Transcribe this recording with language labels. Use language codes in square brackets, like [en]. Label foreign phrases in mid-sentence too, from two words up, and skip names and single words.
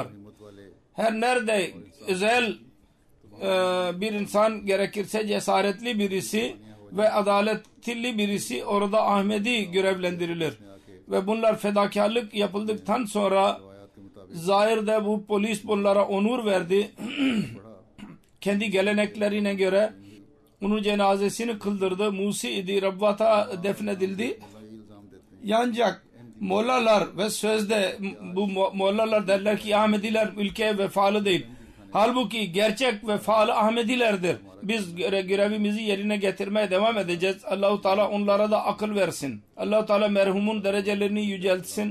[tr] Her nerede özel bir insan gerekirse cesaretli birisi ve adaletli birisi orada Ahmedi görevlendirilir. Ve bunlar fedakarlık yapıldıktan sonra zahirde bu polis bunlara onur verdi. Kendi geleneklerine göre onun cenazesini kıldırdı. Musi idi, Rabbat'a defnedildi. [ur] یہ الزام دیتے ہیں [tr] Ancak Mollalar ve sözde bu Mollalar derler ki Ahmediler ülkeye vefalı değil. Halbuki gerçek vefalı Ahmedilerdir. Biz görevimizi yerine getirmeye devam edeceğiz. Allah-u Teala onlara da akıl versin. Allah-u Teala merhumun derecelerini yüceltsin.